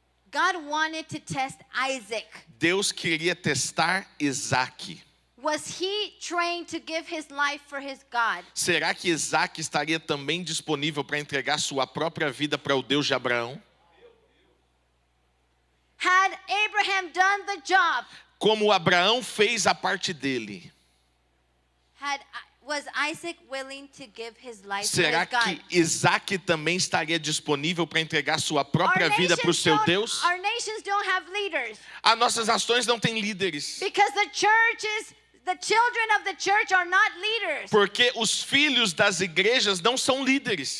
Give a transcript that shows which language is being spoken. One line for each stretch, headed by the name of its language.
English: God wanted to test Isaac.
Portuguese: Deus queria testar Isaac.
English: Was he trained to give his life for his God?
Portuguese: Será que Isaac estaria também disponível para entregar sua própria vida para o Deus de Abraão?
English: Had Abraham done the job?
Portuguese: Como Abraão fez a parte dele,
English: Was Isaac willing to give his life
Portuguese: será
English: for his
Portuguese: que
English: God?
Portuguese: Isaac também estaria disponível para entregar sua própria vida para o seu Deus?
English: Our nations don't have leaders
Portuguese: As nossas nações não têm líderes,
English: because the children of the church are not leaders
Portuguese: porque os filhos das igrejas não são líderes.